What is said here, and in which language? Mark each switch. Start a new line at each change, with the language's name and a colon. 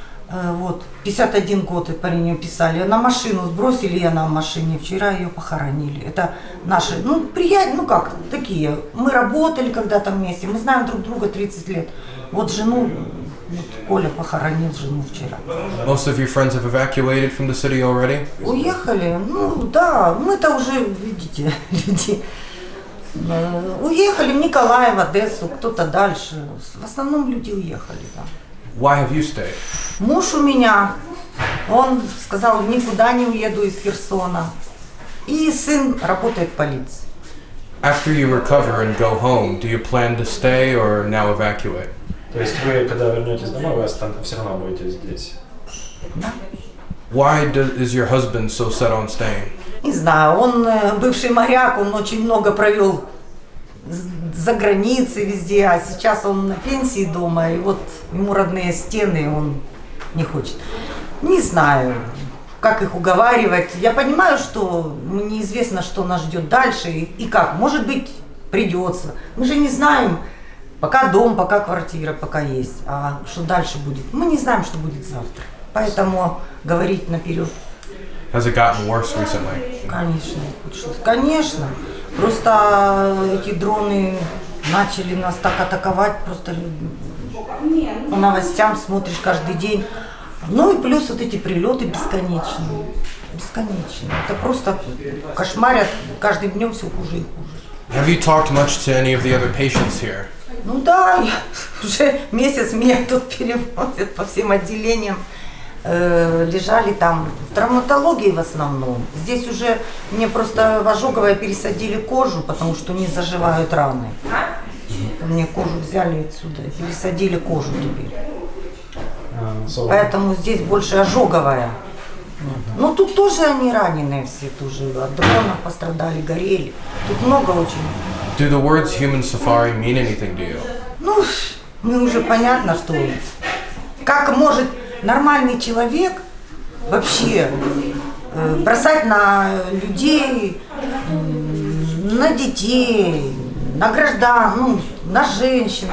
Russian: Вот, 51 год по нее писали. На машину сбросили, я на машине. Вчера ее похоронили. Это наши, ну, приятели, ну как, такие. Мы работали когда-то вместе, мы знаем друг друга 30 лет. Вот жену, вот Коля похоронил жену вчера.
English: Most of your friends have evacuated from the city already?
Russian: Уехали? Ну да, мы-то уже, видите, люди. Уехали в Николаев, в Одессу, кто-то дальше. В основном люди уехали, да.
English: Why have you stayed?
Russian: Муж у меня, он сказал, никуда не уеду из Херсона. И сын работает в полиции.
English: After you recover and go home, do you plan to stay or now evacuate?
Russian: То есть вы, когда вернетесь домой, вы все равно будете здесь? Да.
English: Why is your husband so set on staying?
Russian: Не знаю, он бывший моряк, он очень много провел за границей везде, а сейчас он на пенсии дома, и вот ему родные стены, он не хочет. Не знаю, как их уговаривать. Я понимаю, что неизвестно, что нас ждет дальше и как. Может быть, придется. Мы же не знаем, пока дом, пока квартира, пока есть. А что дальше будет? Мы не знаем, что будет завтра. Поэтому говорить наперед.
English: Has it gotten worse recently?
Russian: Конечно, конечно. Просто эти дроны начали нас так атаковать, просто по новостям смотришь каждый день. Ну и плюс вот эти прилеты бесконечные. Бесконечные. Это просто кошмарят, каждым днем все хуже и хуже.
English: Have you talked much to any of the other patients here?
Russian: Ну да, уже месяц меня тут переводят по всем отделениям. Лежали там в травматологии в основном. Здесь уже мне просто в ожоговое пересадили кожу, потому что не заживают раны. Мне кожу взяли отсюда, пересадили кожу теперь. Поэтому здесь больше ожоговая. Но тут тоже они раненые все, тоже от дрона пострадали, горели. Тут много очень.
English: Do the words human safari mean anything to you?
Russian: Ну, мне уже понятно, что как может нормальный человек вообще бросать на людей, на детей, на граждан, ну, на женщин.